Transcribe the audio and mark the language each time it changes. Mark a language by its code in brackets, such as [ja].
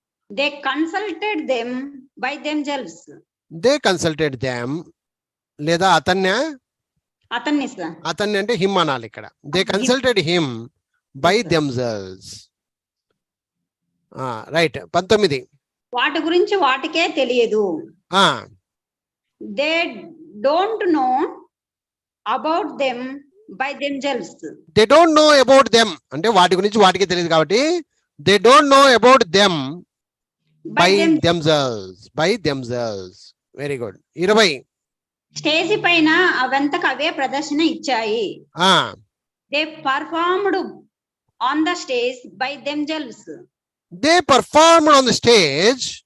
[en] They consulted them by themselves. They consulted them, [te] లేదా అతన్ని అంటే హిమ్ అనాలి ఇక్కడ. [en] They consulted him by themselves. Right. 19. [te] వాటి గురించి వాటికే తెలియదు. [en] They don't know about them by themselves. They don't know about them [te] అంటే వాటి గురించి వాటికి తెలియదు కాబట్టి [en] They don't know about them by themselves. By themselves. Very good. 20. [te] Stage పైన అవంతకు అవే ప్రదర్శన ఇచ్చాయి. [en] They performed on the stage by themselves. They performed on the stage